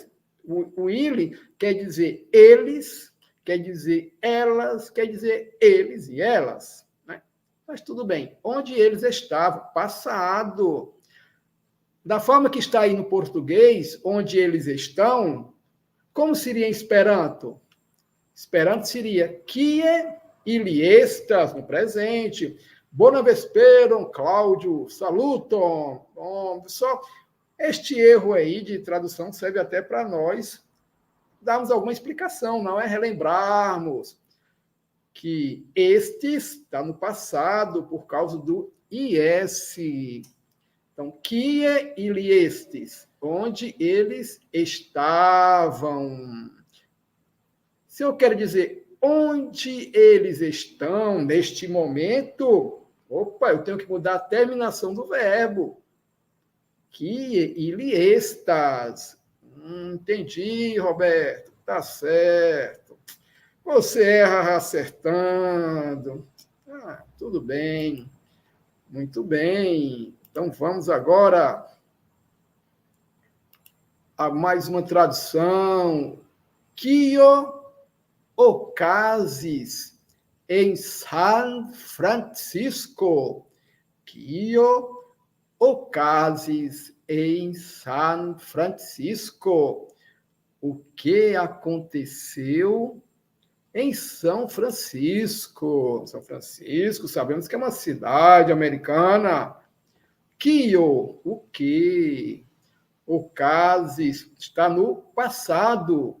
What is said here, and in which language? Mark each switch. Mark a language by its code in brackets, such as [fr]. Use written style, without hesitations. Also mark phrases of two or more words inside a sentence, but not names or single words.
[pt] O ele quer dizer eles, quer dizer elas, quer dizer eles e elas, né? Mas tudo bem, onde eles estavam, passado. Da forma que está aí no português, onde eles estão, como seria em Esperanto? [eo] Esperanto seria kie ili estas, [pt] no presente. [eo] Bona vesperon, Cláudio, saluton. [pt] Bom, pessoal, este erro aí de tradução serve até para nós darmos alguma explicação, não é relembrarmos que estes está no passado por causa do is. Então, [eo] kie ili estes, [pt] onde eles estavam. Se eu quero dizer onde eles estão neste momento, eu tenho que mudar a terminação do verbo. [eo] Kie ili estas. [pt] Entendi, Roberto. Tá certo. Você erra acertando. Tudo bem. Muito bem. Então, vamos agora a mais uma tradução. [eo] Kio ocasis em San Francisco. Kio ocasis em San Francisco. [pt] O que aconteceu em São Francisco? São Francisco, sabemos que é uma cidade americana. Kio, o que? Ocasis está no passado.